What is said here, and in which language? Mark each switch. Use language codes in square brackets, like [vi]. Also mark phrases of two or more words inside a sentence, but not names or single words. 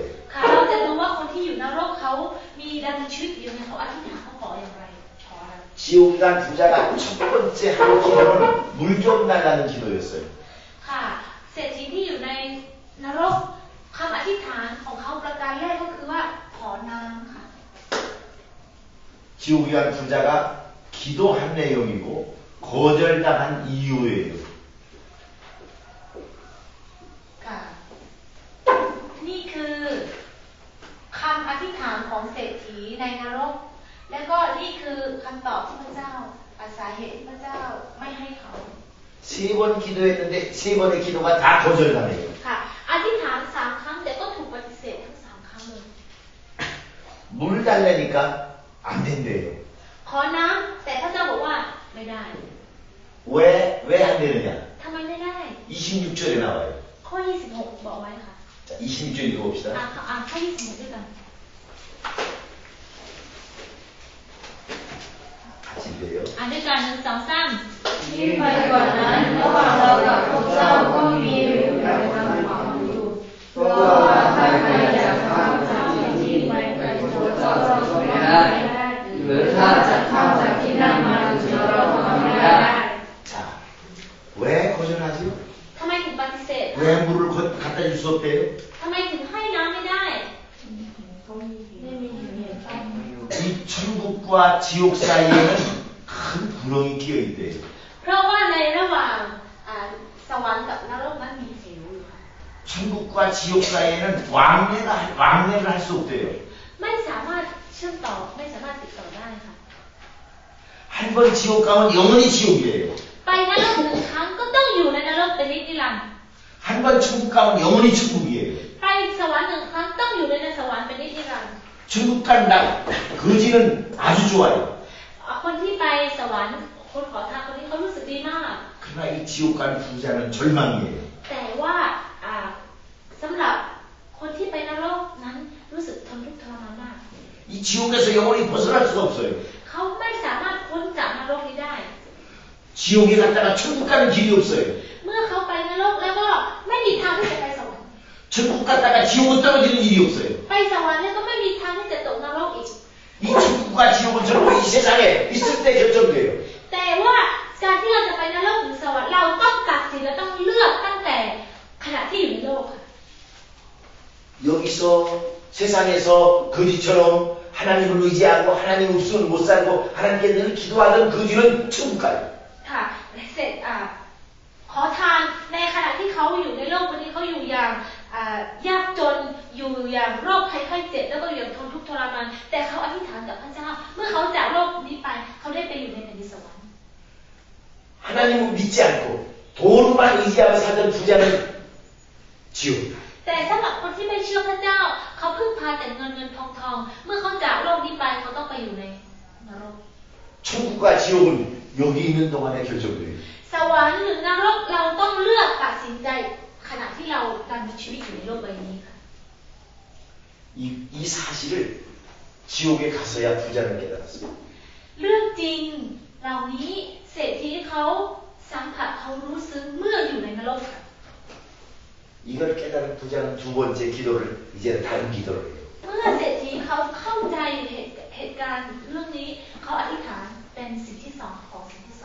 [th] ค่ะเราจะดูว่าคนที่อยู่นรกเขามีดำเนินชีวิตอยู่ยังไงเขาอธิษฐานเขาขออย่างไรขออะไร [ko] 지옥에 간 부자가 첫 번째 한 기도는 물 좀 달라는 기도였어요. [th] ค่ะเศรษฐีที่อยู่ในนรกคำอธิษฐานของเขาประการแรกก็คือว่าขอน้ำค่ะ [ko] 지옥에 간 부자가 기도한 내용이고 거절당한 이유예요. [th] ค่ะนี่คือคำอธิษฐานของเศรษฐีในนรกและก็นี่คือคำตอบที่พระเจ้าสาเหตุที่พระเจ้าไม่ให้เขา [ko] 세 번 기도했는데 세 번의 기도가 다 거절당해요. [th] ค่ะอธิษฐาน3 ครั้งแต่ก็ถูกปฏิเสธทั้ง3 ครั้งเลย [ko] 물 달라니까 안 된대요. [th] ขอน้ำแต่พระเจ้าบอกว่าไม่ได้ [ko] 왜 안 되느냐? [th] ทำไมไม่ได้ [ko] 26절에 나와요. [th] ข้อ26บอกไว้ค่ะ [ko] 자, 26절 읽어봅시다. [th] ข้อ26ด้วยกัน [ko] 같이 읽어요. [th] อ่านด้วยกัน1 2 3 ยิ่งไปกว่านั้นระหว่างเรากับพวกเจ้าก็มีอยู่แบบทางขวางอยู่เพราะว่าถ้าใครอยากเข้าจากที่ที่ไม่ไปพวกเจ้าก็ไม่ได้หรือถ้าจะเข้าจากที่นั่นมาถึงเราก็ไม่ได้ [ko] 자, 왜 거절하죠? [th] ทำไมถึงปฏิเสธ [ko] 왜 물을 갖다 줄 수 없대요? [th] ทำไมถึงให้น้ำไม่ได้ [ko] 이 천국과 지옥 사이에는 큰 구렁이 끼어 있대요. [th] เพราะว่าในระหว่างสวรรค์กับนรกนั้นมีเหวอยู่ค่ะ [ko] 천국과 지옥 사이에는 왕래를 할 수 없대요. [th] ไม่สามารถเชื่อมต่อไม่สามารถติดต่อได้ค่ะ [ko] 한 번 지옥 가면 영원히 지옥이에요. [th] ไปนรก1 ครั้งก็ต้องอยู่ในนรกเป็นนิรันดร์ [ko] 한 번 천국 가면 영원히 천국이에요. [th] ไปสวรรค์1 ครั้งต้องอยู่ในสวรรค์เป็นนิรันดร์ [ko] 천국 간 거지는 아주 좋아요. [th] คนที่ไปสวรรค์คนขอทานคนนี้เขารู้สึกดีมาก [ko] 그러나 이 지옥 간 부자는 절망이에요. [th] แต่ว่าสำหรับคนที่ไปนรกนั้นรู้สึกทนทุกข์ทรมานมาก [ko] 이 지옥에서 영원히 벗어날 수가 없어요. [th] เขาไม่สามารถพ้นจากนรกนี้ได้ [ko] 지옥에 갔다가 천국 가는 길이 없어요. [th] เมื่อเขาไปนรกแล้วก็ไม่มีทางที่จะไปสวรรค์ [ko] 천국 갔다가 지옥은 떨어지는 일이 없어요. [th] ไปสวรรค์แล้วก็ไม่มีทางที่จะตกนรกอีก [ko] 이 천국과 지옥은 전부 이 세상에 있을 때 결정돼요. [th] แต่ว่าการที่เราจะไปนรกหรือสวรรค์เราต้องตัดสินเราต้องเลือกตั้งแต่ขณะที่อยู่ในโลกค่ะ [ko] 여기서 세상에서 거지처럼 하나님을 의지하고 하나님 없으면 못 살고 하나님께 늘 기도하던 거지는 천국 가요. [th] ค่ะเสร็จขอทานในขณะที่เขาอยู่ในโลกวันนี้เขาอยู่อย่างยากจนอยู่อย่างโรคภัยไข้เจ็บแล้วก็อย่างทนทุกข์ทรมานแต่เขาอธิษฐานกับพระเจ้าเมื่อเขาจากโลกนี้ไปเขาได้ไปอยู่ในแผ่นดินสวรรค์ [ko] 하나님을 믿지 않고 돈만 의지하며 살던 부자는 지옥. [th] แต่สำหรับคนที่ไม่เชื่อพระเจ้าเขาพึ่งพาแต่เงินเงินทองทองเมื่อเขาจากโลกนี้ไปเขาต้องไปอยู่ในนรก [ko] 천국과 지옥은 여기 있는 동안에 결정돼요. [th] สวรรค์หรือนรกเราต้องเลือกตัดสินใจขณะที่เราการมีชีวิตอยู่ในโลกใบนี้ค่ะ [ko] 이 사실을 지옥에 가서야 부자는 깨달았어요. [th] เรื่องจริงเหล่านี้เศรษฐีเขาสัมผัสเขารู้ซึ้งเมื่ออยู่ในนรกค่ะ [ko] 이걸 깨달은 부자는 두 번째 기도를 이제는 다른 기도를 해요. [th] เมื่อเศรษฐีเขาเข้าใจเหตุการณ์เรื่องนี้เขาอธิษฐานเป็นสิ่งที่สองขอสิ่งที่สอง